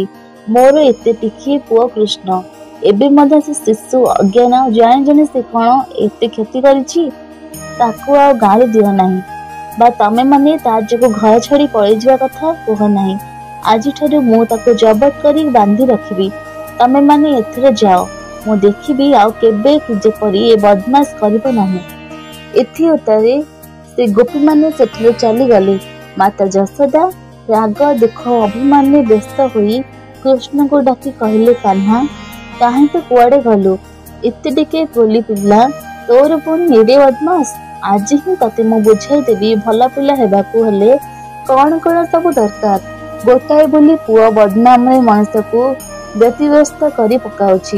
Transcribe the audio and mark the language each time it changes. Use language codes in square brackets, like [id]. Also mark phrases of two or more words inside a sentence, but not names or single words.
[or] ମୋର ଏତେ ଟିକିଏ ପୁଅ କୃଷ୍ଣ, ଏବେ ମଧ୍ୟ ସେ ଶିଶୁ ଅଜ୍ଞାନ ଜାଣେ ଜାଣେ ସେ କେଉଁ ଏତେ କ୍ଷତି କରିଛି, ତାକୁ ଆଉ ଗାଳି ଦିଅ ନାହିଁ। ବା ତମେ ମାନେ ତାର ଯୋଗୁ ଘର ଛାଡ଼ି ପଳେଇ ଯିବା କଥା କୁହ ନାହିଁ। ଆଜି ଠାରୁ ମୁଁ ତାକୁ ଜବତ କରି ବାନ୍ଧି ରଖିବି। ତମେ ମାନେ ଏଥରେ ଯାଅ, ମୁଁ ଦେଖିବି ଆଉ କେବେ ଯେପରି ଏ ବଦମାଶ କରିବ ନାହିଁ। ଏଥି ଉତ୍ତାରେ ସେ ଗୋପୀ ମାନେ ସେଠୁ ଚାଲି ଗଲେ। ମାତା ଯଶୋଦା ରାଗ ଦୁଃଖ ଅଭିମାନ ବ୍ୟସ୍ତ ହୋଇ କୃଷ୍ଣ କୁ ଡାକି କହିଲେ, କାହ୍ନା କାହିଁ ତୁ କୁଆଡ଼େ ଗଲୁ? ଏତେ ଟିକେ ବୋଲି ପିଲା ତୋର ପୁଣି ଏଡ଼େ ବଦମାଶ। ଆଜି ହିଁ ତତେ ମୁଁ ବୁଝାଇ ଦେବି, ଭଲ ପିଲା ହେବାକୁ ହେଲେ କେଉଁ କେଉଁ ସବୁ ଦରକାର। ଗୋଟାଏ ବୋଲି ପୁଅ ବଦନାମ ମନୁଷ୍ୟ କୁ ବ୍ୟତିବ୍ୟସ୍ତ କରି ପକାଉଛି।